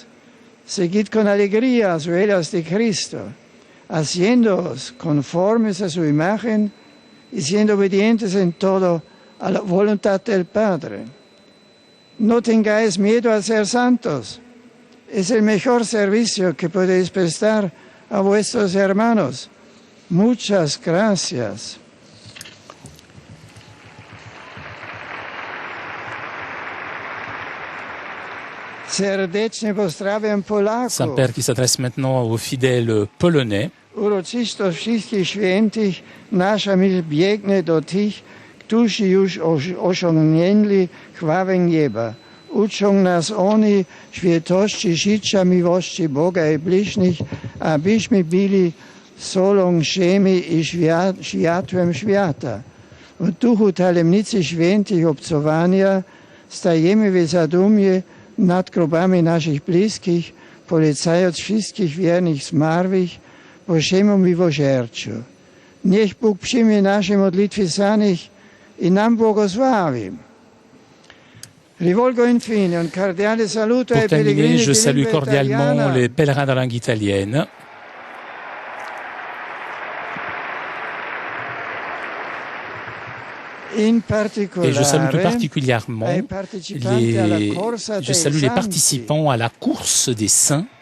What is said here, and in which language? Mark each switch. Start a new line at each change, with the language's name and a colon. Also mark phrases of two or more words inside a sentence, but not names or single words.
Spanish: Seguid con alegría las huellas de Cristo, haciéndoos conformes a su imagen y siendo obedientes en todo a la voluntad del Padre. No tengáis miedo a ser santos. Es el mejor servicio que podéis prestar a vuestros hermanos. Muchas gracias.
French: Saint-Père qui s'adresse maintenant aux fidèles polonais.
Polish: Uroczysto wszystkich świętych naszym biegnę do tych, którzy już osiągnęli chwałę nieba. Uczą nas oni świętości, życia, miłości Boga i bliźnich, abyśmy byli solą ziemi i światłem świata. W duchu tajemnicy świętych obcowania stajemy w zadumie nad grobami naszych bliskich, polecając wszystkich wiernych zmarłych Bożemu miłosierdziu. Niech Bóg przyjmie nasze modlitwy za nich i nam błogosławi.
French: Pour terminer, je salue cordialement les pèlerins de la langue italienne. Et je salue tout particulièrement les participants à la course des saints.